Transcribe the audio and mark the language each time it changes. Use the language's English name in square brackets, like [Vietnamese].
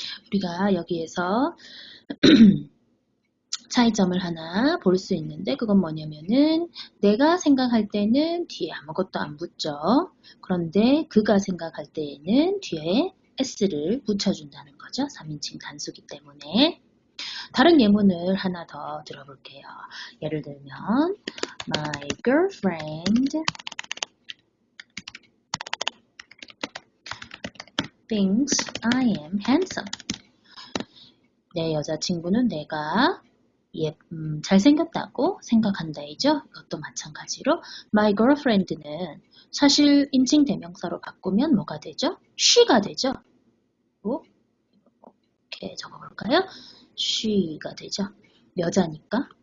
[Korean] 우리가 여기에서 차이점을 하나 볼 수 있는데 그건 뭐냐면은 내가 생각할 때는 뒤에 아무것도 안 붙죠. 그런데 그가 생각할 때에는 뒤에 s를 붙여준다는 거죠. 3인칭 단수기 때문에. 다른 예문을 하나 더 들어볼게요. 예를 들면 [English] My girlfriend thinks I am handsome. [Korean] 내 여자친구는 내가 잘생겼다고 생각한다 이죠. 이것도 마찬가지로 my girlfriend는 사실 인칭 대명사로 바꾸면 뭐가 되죠? she가 되죠. 이렇게 적어볼까요? she가 되죠. 여자니까.